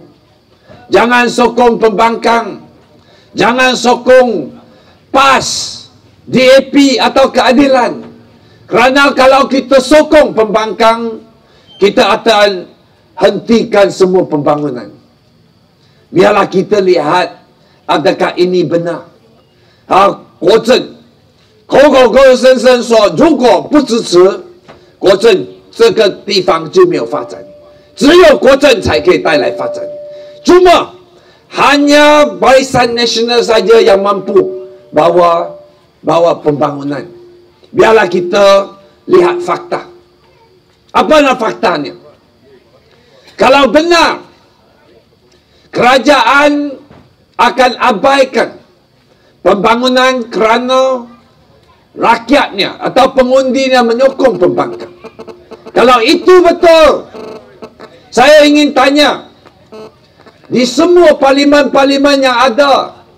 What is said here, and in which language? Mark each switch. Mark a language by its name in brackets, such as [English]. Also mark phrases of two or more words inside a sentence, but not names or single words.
[Malay] Jangan sokong pembangkang, jangan sokong PAS, DAP atau keadilan. Kerana kalau kita sokong pembangkang, kita akan hentikan semua pembangunan. Biarlah kita lihat adakah ini benar. [Chinese] 国政口口声声说如果不支持国政，这个地方就没有发展，只有国政才可以带来发展。 [Malay] Cuma hanya Barisan Nasional saja yang mampu bawa pembangunan. Biarlah kita lihat fakta. Apa faktanya? Kalau benar kerajaan akan abaikan pembangunan kerana rakyatnya atau pengundinya menyokong pembangkang, kalau itu betul, saya ingin tanya, di semua parlimen-parlimen yang ada